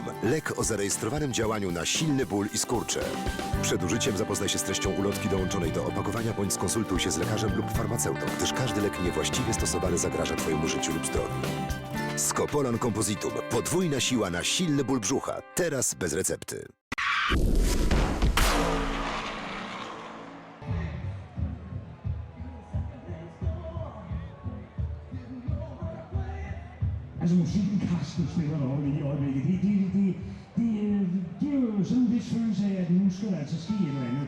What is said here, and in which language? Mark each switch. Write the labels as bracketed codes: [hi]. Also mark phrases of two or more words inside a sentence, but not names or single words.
[pl] Lek o zarejestrowanym działaniu na silny ból i skurcze. Przed użyciem zapoznaj się z treścią ulotki dołączonej do opakowania, bądź skonsultuj się z lekarzem lub farmaceutą, gdyż każdy lek niewłaściwie stosowany zagraża twojemu życiu lub zdrowiu. Scopolan Compositum. Podwójna siła na silny ból brzucha. Teraz bez recepty. [da] Altså musikken Carsten spiller over i øjeblikket, det giver jo sådan en vis følelse af, at nu skal der altså ske et eller andet.